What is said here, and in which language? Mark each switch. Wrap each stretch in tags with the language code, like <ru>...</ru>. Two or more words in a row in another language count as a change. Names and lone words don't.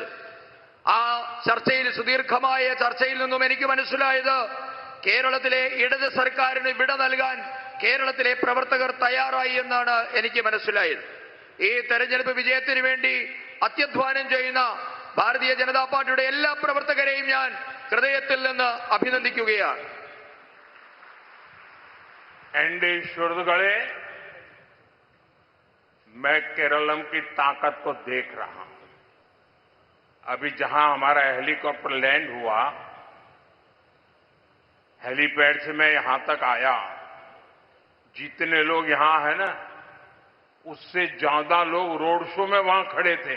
<ml>ആ ചർച്ചയിൽ, സുദീർഘമായ ചർച്ചയിൽ നിന്നും എനിക്ക് മനസ്സിലായത്, കേരളത്തിലെ ഇടത് സർക്കാരിന് വിട നൽകാൻ കേരളത്തിലെ പ്രവർത്തകർ തയ്യാറായി എന്നാണ് എനിക്ക് മനസ്സിലായത്. ഈ തെരഞ്ഞെടുപ്പ് വിജയത്തിന് വേണ്ടി അത്യധ്വാനം ചെയ്യുന്ന ഭാരതീയ ജനതാ പാർട്ടിയുടെ എല്ലാ പ്രവർത്തകരെയും ഞാൻ ഹൃദയത്തിൽ നിന്ന് അഭിനന്ദിക്കുകയാണ്.</ml> <hi>एनडी सुहृदगणे, मैं केरलम की ताकत को देख रहा हूं। अभी जहां हमारा हेलीकॉप्टर लैंड हुआ, हेलीपैड से मैं यहां तक आया, जितने लोग यहां हैं ना, उससे ज्यादा लोग रोड शो में वहां खड़े थे।</hi>